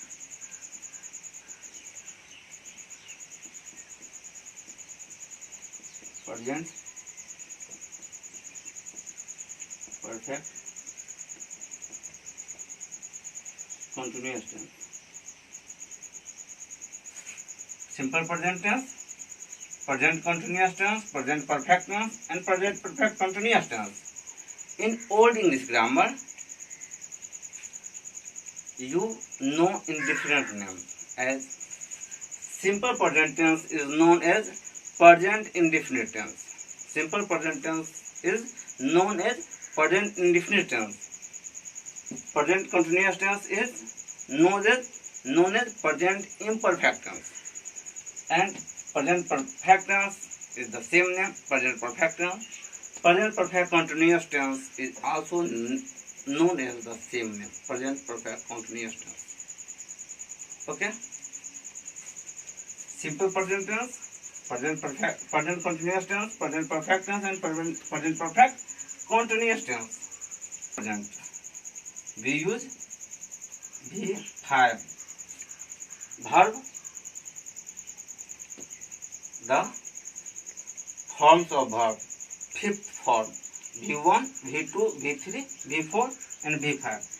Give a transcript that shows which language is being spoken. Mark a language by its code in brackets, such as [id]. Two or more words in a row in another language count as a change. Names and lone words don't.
[en] Present perfect continuous tense. Simple present tense, present continuous tense, present perfect tense, and present perfect continuous tense. In Old English grammar, you know in different names, as simple present tense is known as present indefinite tense. Simple present tense is known as present indefinite tense. Present continuous tense is known as present imperfect tense, and present perfect tense is the same name, present perfect tense. Present perfect continuous tense is also known as the same name, present perfect continuous tense. Okay, simple present tense, present continuous tense, present perfect tense, and present perfect continuous tense. Present, we use V5 verb, the forms of verb, fifth form, V1, V2, V3, V4 and V5.